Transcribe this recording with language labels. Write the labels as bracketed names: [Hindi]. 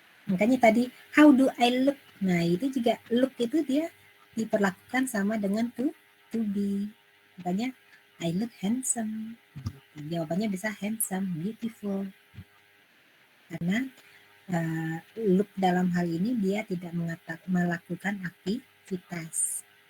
[Indonesian] Makanya tadi [English] how do I look? [Indonesian] Nah itu juga look itu dia diperlakukan sama dengan to be. Makanya [English] I look handsome. [Indonesian] Jawabannya bisa handsome, beautiful. Karena look dalam hal ini dia tidak melakukan aktivitas.